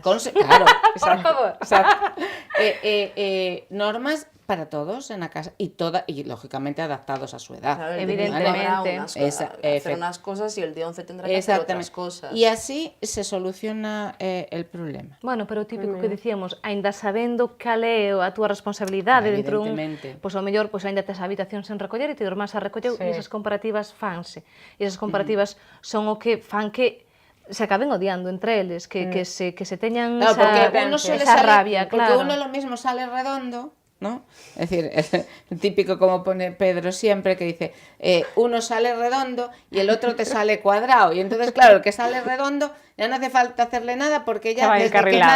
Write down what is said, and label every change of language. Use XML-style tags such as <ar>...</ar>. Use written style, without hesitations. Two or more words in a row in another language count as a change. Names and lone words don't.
<es>Claro, Por favor. exacto. Normas para todos en la casa y lógicamente adaptados a su edad. Claro, el Evidentemente. de 5 habrá hacer Efect- unas cosas y el de 11 tendrá que hacer otras Exactamente. cosas. Y así se soluciona el problema.</es> <gl>Bueno, pero o típico que dicíamos, aínda sabendo cal é a túa responsabilidade dentro dun...</gl> <es>Evidentemente.</es> <gl>Pois ao mellor, pois aínda tes a habitación sen recoller e te irmán se recolleu</gl> <es>Sí.</es> <gl>e esas comparativas fanse. E esas comparativas son o que fan que se acaben odiando entre eles, que se teñan</gl> <es>Claro, porque uno suele</es> <gl>esa</gl> <es>salir,</es> <gl>rabia,</gl> <es>porque claro. uno lo mismo sale redondo, ¿no? Es decir, el típico como pone Pedro siempre, que dice, uno sale redondo y el otro te sale cuadrado. Y entonces, claro, el que sale redondo ya no hace falta hacerle nada porque ya va desde que encarrilado.</es>